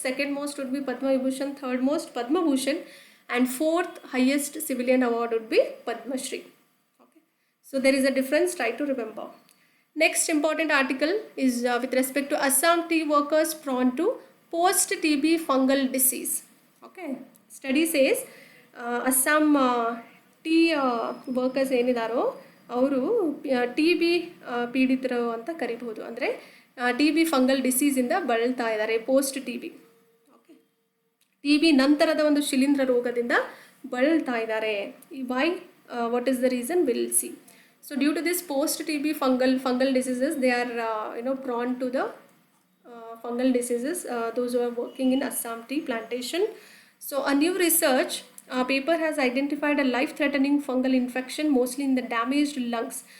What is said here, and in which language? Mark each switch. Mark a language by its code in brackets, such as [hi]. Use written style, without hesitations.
[en] Second most would be Padma Vibhushan, third most Padma Bhushan, and fourth highest civilian award would be Padma Shri. So there is a difference, try to remember. Next important article is with respect to Assam tea workers prone to post-TB fungal disease. [kn] Okay, [en] study says Assam tea workers [kn] ಏನಿದಾರೋ ಅವರು TB ಪೀಡಿತರು ಅಂತ ಕರಿಬಹುದು. ಅಂದರೆ TB fungal ಡಿಸೀಸಿಂದ ಬಳಲ್ತಾ ಇದ್ದಾರೆ, [en] post TB. [kn] Okay, T B ನಂತರದ ಒಂದು ಶಿಲೀಂಧ್ರ ರೋಗದಿಂದ ಬಳಲ್ತಾ ಇದ್ದಾರೆ. [en] Why, what is the reason, will see. So due to this post TB fungal diseases, they are prone to the fungal diseases, those who are working in Assam tea plantation. So a new research paper has identified a life-threatening fungal infection, mostly in the damaged lungs.